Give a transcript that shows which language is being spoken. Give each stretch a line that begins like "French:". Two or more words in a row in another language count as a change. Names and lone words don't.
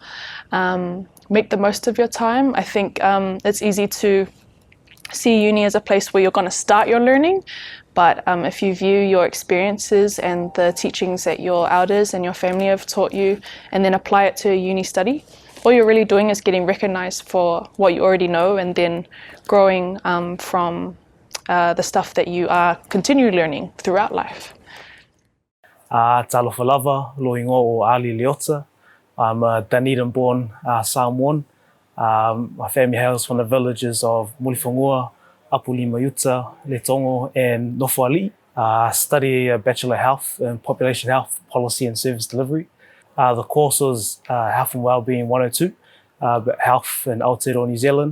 English: Make the most of your time. I think it's easy to see uni as a place where you're going to start your learning, but if you view your experiences and the teachings that your elders and your family have taught you and then apply it to a uni study, all you're really doing is getting recognized for what you already know and then growing from the stuff that you are continually learning throughout life.
Samoan: Talofa lava, loingo o Ali Leota.
English: I'm a Dunedin-born Samoan. My family hails from the villages of Mulifongua, Apuli Mayuta, Letongo, and Nofoali. I study a Bachelor of Health in Population Health, Policy and Service Delivery. The course was Health and Wellbeing 102, but Health in Aotearoa, New Zealand.